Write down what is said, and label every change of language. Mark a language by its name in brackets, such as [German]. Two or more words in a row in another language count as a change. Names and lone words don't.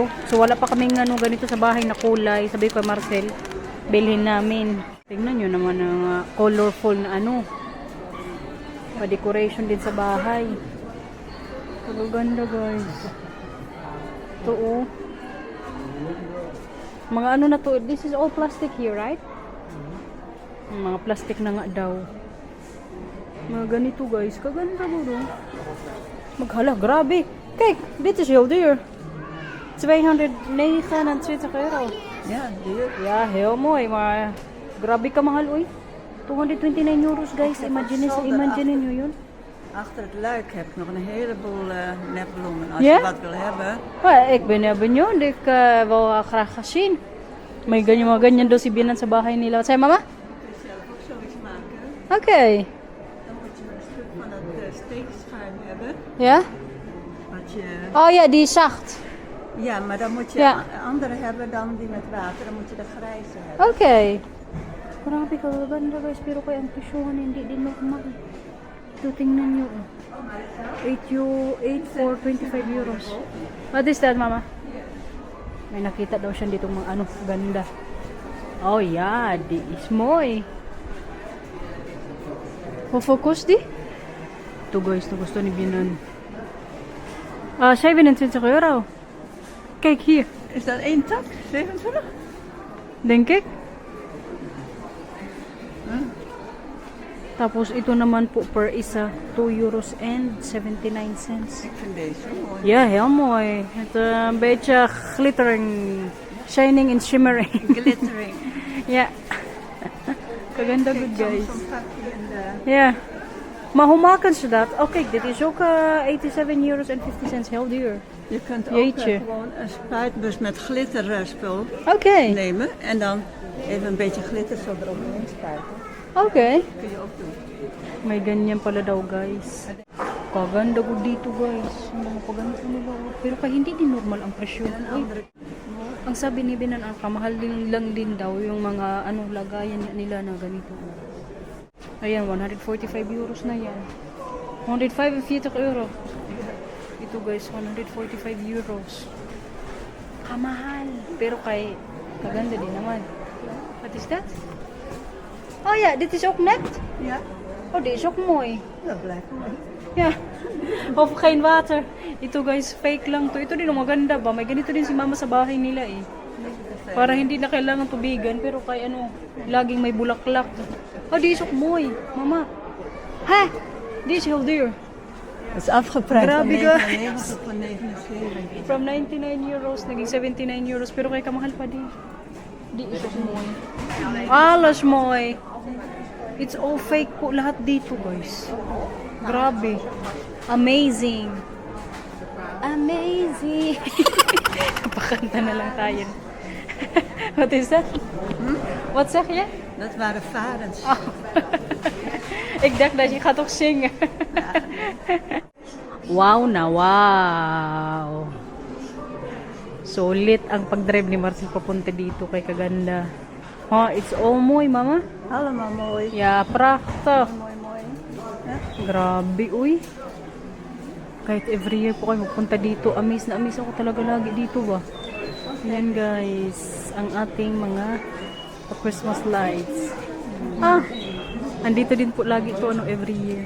[Filipino] So wala pa kaming ano ganito sa bahay na kulay. Sabi ko kay Marcel, bilhin namin. Tingnan nyo naman ang colorful na ano. Pa-decoration din sa bahay. Pagaganda guys. Ito oh. Mga ano na to, [English] this is all plastic here, right? [Filipino] Mga plastic na nga daw. Mga ganito guys, kaganda mo no? Maghala, grabe. [Dutch] Kijk, dit is heel duur. 229 euro. Ja, duur. Ja, heel mooi, maar [Filipino] grabe ka mahal oy. 229 euros guys, imagine nyo yun. [Dutch] Achter het luik heb ik nog een heleboel nepbloemen. Als Ja? je wat wil hebben. Ik ben benieuwd. Ik wil graag gaan zien. [Filipino] May mga ganyan daw si Binan sa bahay nila. [Dutch] Wat zei mama? Kun je zelf ook zoiets maken. Oké. Dan moet je een stuk van dat steekschuim hebben. Ja? Wat je... Oh ja, die is zacht. Ja, maar dan moet je Ja. andere hebben dan die met water. Dan moet je de grijze hebben. Oké. [Filipino] Grabe ka, ganda guys. Pero kaya ang presyohan hindi din normal. Ito, tingnan nyo. [English] 8 for 25 euros. What is that, mama? [Filipino] May nakita daw siya dito mga ano, ganda. [Dutch] Oh yeah, die is mooi. Hoeveel kost die? [Filipino] Ito guys, na gusto ni Binan. [Dutch] 27 euro. Kijk hier, Is dat één tak? 27? denk ik. [Filipino] Tapos ito naman po per isa, [English] 2 euros and 79 cents. [Dutch] Ik vind deze mooi. Ja, heel mooi. Het een beetje [English] glittering, shining and shimmering. [Dutch] Glittering. [Filipino] Ja. Kaganda [English] good guys. [Dutch] Zo'n pakje in de... Ja. Maar hoe maken ze dat? Oh kijk, dit is ook 87 euros en 50 cents, heel duur. Je kunt ook Jeetje. gewoon een spuitbus met glitterspul Oké, nemen. En dan even een beetje glitter zo eromheen spuiten. oké. Kun je ook doen. [Filipino] May ganyan pala daw guys. Kaganda ko dito guys. Ang mga paganda nila. Pero kaya hindi din normal ang presyo. Uy, ang sabi ni Binan, ang kamahal din lang din daw yung mga ano lagayan nila na ganito. Ayan, 145 euros na yan. 145 euro. Ito guys, 145 euros. Kamahal. Pero kay kaganda din naman. [English] What is that? [Dutch] Oh ja, dit is ook net. Ja, Oh, dit is ook mooi. dat blijft mooi. Ja. Of geen water. [Filipino] Ito guys, fake lang to. Ito din maganda ba? May ganito din si mama sa bahay nila eh. Para hindi na kailangan tubigan. Pero kay ano, laging may bulaklak. [Dutch] Oh, die is ook mooi. Mama. Ha? Die is heel duur. Dat is afgeprijsd van [Filipino] Grabe, [Dutch] 99 voor 79. [English] From 99 euros, [Filipino] naging 79 euros. Pero kay kamahal pa din. [Dutch] Die is ook mooi. Alles mooi. [English] It's all fake [Filipino] po lahat dito guys. [English] Grabe. Amazing. Amazing. [Filipino] Pakanta na lang tayo. [English] What is that? [Dutch] Wat zeg je? Dat waren varens. Ik dacht dat je gaat toch zingen. [Filipino] Wow na wow. Solid ang pagdrive ni Marcel papunta dito kay kaganda. [English] Oh, it's all mooi, mama. [Dutch] Allemaal mooi. Ja, prachtig. Mooi, mooi. Ja? [Filipino] Grabe, uy. Kahit [English] every year [Filipino] po kayo magpunta dito, amaze na amaze ako talaga lagi dito ba. Yan guys, ang ating mga [English] Christmas lights. [Filipino] Ah, andito din po lagi ito ano, [English] every year.